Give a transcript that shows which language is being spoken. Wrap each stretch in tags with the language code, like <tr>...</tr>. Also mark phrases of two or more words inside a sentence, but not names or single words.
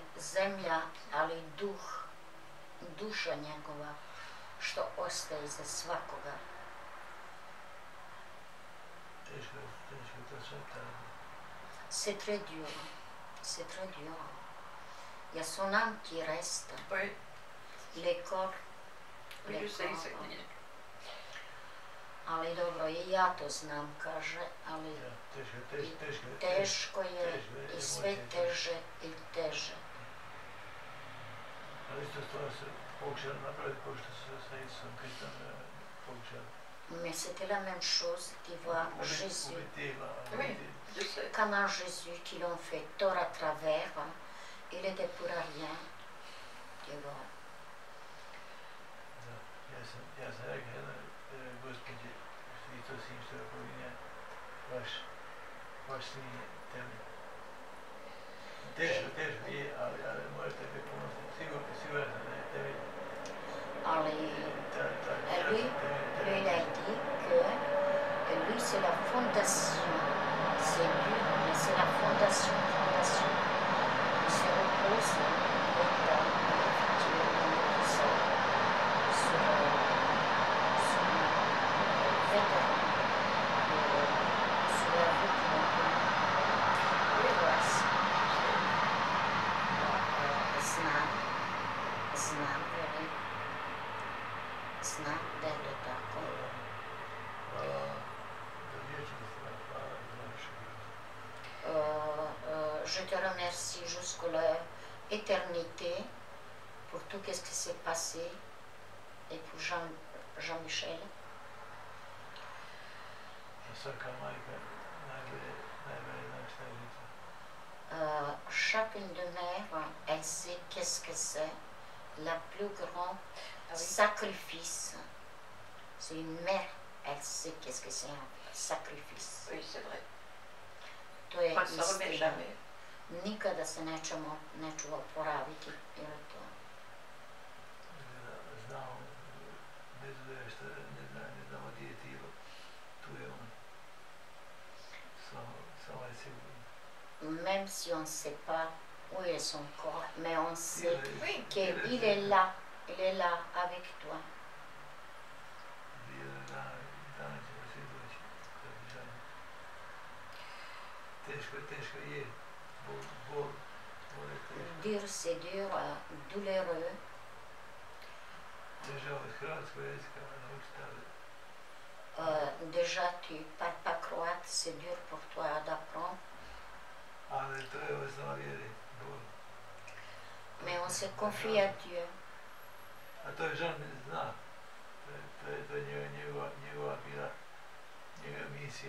<hr>zemlja, ali duša njegova, što ostaje iza svakoga.</hr> <fr>C'est très dur. Il y a son âme qui reste. Oui. Les corps. Je sais, c'est dit.</fr> <hr>Ali dobro, i ja to znam, kaže, ali teško je i sve teže i teže. Ali isto stvar se pokušala napraviti kao što se sa Isusom Kristom pokušala.</hr> <fr>Mais c'était la même chose, tu vois, Jésus. Oui, je sais. Comment Jésus, qui l'ont fait tort à travers, il était pour rien, tu vois.</fr> <hr>Ja sam rekao, gospod isto s njim što ga pominje, baš nije temelj. Teško je, ali možete biti ponosni, siguran sam da je temelj.</hr> <fr>Ali lui, il a dit que lui, c'est la fondation. C'est dur, mais c'est la fondation. Il se repose dans le futur, dans tout ça, sur vétéran, sur la route de l'Ouest.</fr> <hr>Znam da je to tako.</hr> <fr>Je te remercie jusqu'à l'éternité pour tout ce qui s'est passé et pour Jean-Michel. Chacune de mère, elle sait qu'est-ce que c'est. La plus grand sacrifice. C'est une mère, elle sait qu'est-ce que c'est un sacrifice. Oui, c'est vrai.</fr> <hr>To je</hr> <fr>On ne se remet jamais.</fr> <hr>Nikada se nećemo oporaviti, jer je to. Znamo, bez obzira što ne znamo gdje je tijelo, tu je on. Samo je sigurno.</hr> <fr>Même si on ne sait pas où est son corps, mais on sait qu'il est là avec toi.</fr> <hr>Teško je, bol je teško.</hr> <fr>Dur, c'est dur, douloureux.</fr> <hr>Déjà od hrvatskog jezika naučiti, ali...</hr> <fr>Déjà, tu ne parles pas croate, c'est dur pour toi d'apprendre.</fr> <hr>Ali to je osnova vjeri, bol.</hr> <fr>Mais on se confie à Dieu.</fr> <hr>A to je Jean zna. To je njegova misija.</hr>